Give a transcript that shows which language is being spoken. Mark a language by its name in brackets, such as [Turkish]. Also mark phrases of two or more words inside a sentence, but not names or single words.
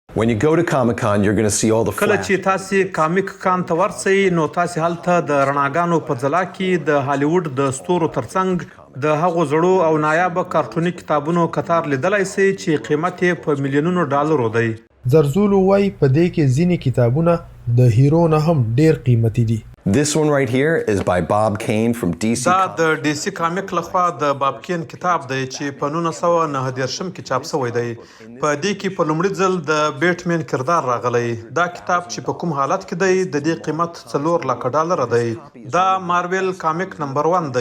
[Pashto] کله چې تاسو کامک کان ته ورسئ نو تاسو هلته د رڼاګانو په ځلا کې د هالیوډ د سټور ترڅنګ د هغو زړو او نایابه کارټوني کتابونو کتار لیدلای شئ چې قیمت یې په میلیونونو ډالرو دی. زرزولو وای په دې کې ځینې کتابونه د هیرو نه هم ډیر قیمتي دي. [English] This one right here is by Bob Kane from DC. [Pashto] دا د ډي سي کامک لخوا د باب کین کتاب دی چې په 1990 کې چاپ شوی دی. په دې کې په لومړي ځل د بیټمن کردار راغلی. دا کتاب چې په کوم حالت کې دی د دې قیمت 4 لک ډالر دی. دا مارول کامک نمبر 1 دی.